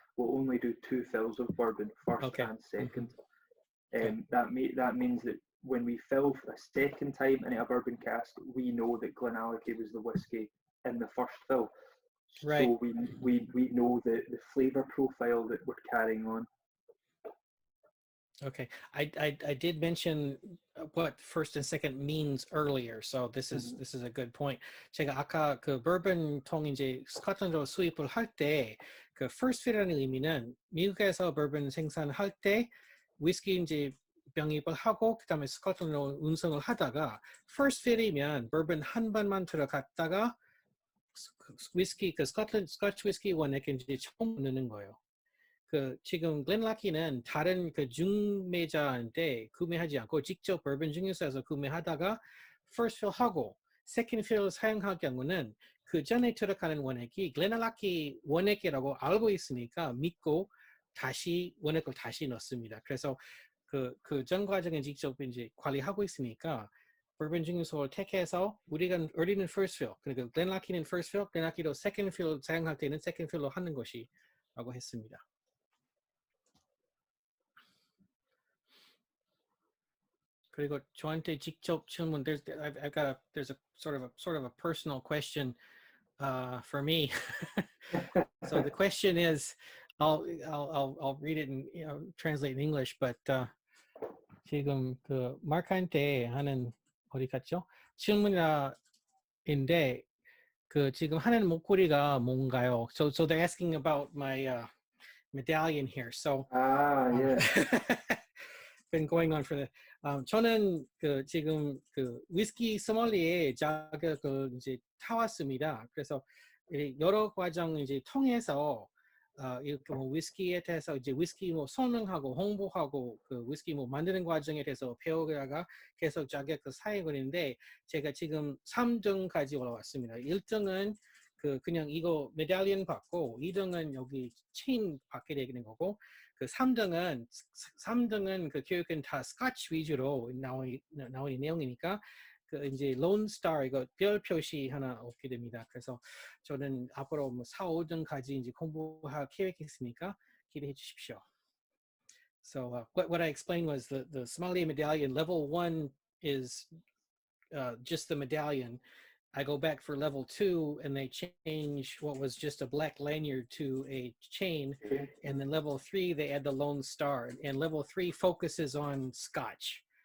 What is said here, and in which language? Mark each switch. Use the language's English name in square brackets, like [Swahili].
[English] We'll only do 2 fills of bourbon, first and second. That means that when we fill a second time in a bourbon cask, we know that GlenAllachie was the whiskey in the first fill. Right. So we know the flavour profile that we're carrying on. Okay, I did mention what first and second means earlier, so this is a good point. [Korean] 제가 아까 그 버번 통 이제 스코틀랜드로 수입을 할 때 그 first fill이라는 의미는 미국에서 버번 생산할 때 위스키 이제 병입을 하고 그다음에 스코틀랜드로 운송을 하다가 first fill이면 버번 한 번만 들어갔다가 위스키 그 스코치 위스키 원액에 이제 처음 넣는 거예요. 그 지금 글렌알라키는 다른 그 중매자한테 구매하지 않고 직접 버번 증류소에서 구매하다가 first fill 하고 second fill 사용할 경우는 그 전에 들어가는 원액이 글렌알라키 원액이라고 알고 있으니까 믿고 다시 원액을 다시 넣습니다. 그래서 그 전 과정에 직접 이제 관리하고 있으니까 버번 증류소를 택해서 우리는 first fill, 그러니까 글렌알라키는 first fill, 글렌알라키도 second fill 사용할 때는 second fill로 하는 것이라고 했습니다. 그리고 저한테 직접 질문, [English] there's a sort of a personal question for me. So the question is, I'll read it and translate in English. [Korean] But 지금 그 마크한테 하는 어디 갔죠? 질문인데 그 지금 하는 목걸이가 뭔가요? [English] So they're asking about my medallion here. So yeah. been going on for the [Korean] 저는 그 지금 그 위스키 소믈리에 자격을 이제 타왔습니다. 그래서 여러 과정 이제 통해서 이렇게 뭐 위스키에 대해서 이제 위스키 뭐 설명하고 홍보하고 그 위스키 뭐 만드는 과정에 대해서 배우다가 계속 자격을 사용을 했는데 제가 지금 3등까지 올라왔습니다. 1등은 그냥 이거 메달리언 받고 2등은 여기 체인 받게 되는 거고 그 3등은 그 교육은 다 스코치 위주로 나오는 내용이니까 그 이제 론스타 이거 별 표시 하나 얻게 됩니다. 그래서 저는 앞으로 뭐 4, 5등까지 이제 공부할 계획이 있으니까 기대해 주십시오. [English] So what I explained was the sommelier medallion level 1 is just the medallion. I go back for level 2 and they change what was just a black lanyard to a chain. And then level 3, they add the Lone Star. And level 3 focuses on Scotch.